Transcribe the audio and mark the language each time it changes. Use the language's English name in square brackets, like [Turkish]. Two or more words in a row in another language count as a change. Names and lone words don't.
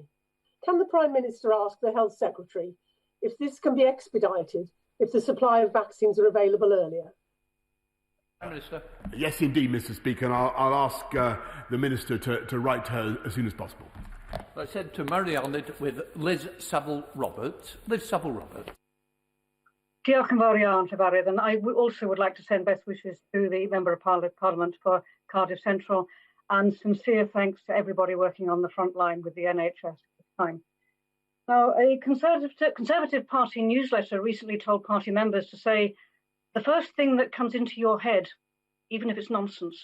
[English] Can the Prime Minister ask the Health Secretary if this can be expedited if the supply of vaccines are available earlier? Prime Minister. Yes, indeed, Mr. Speaker, and I'll ask the Minister to write to her as soon as possible. Let's head to Meirionydd with Liz Saville-Roberts. Liz Saville-Roberts. [Welsh] Diolch yn fawr iawn, Llefarydd, [English] and I also would like to send best wishes to the Member of Parliament for Cardiff Central, and sincere thanks to everybody working on the front line with the NHS at this time. Now, a Conservative Party newsletter recently told party members to say, the first thing that comes into your head, even if it's nonsense.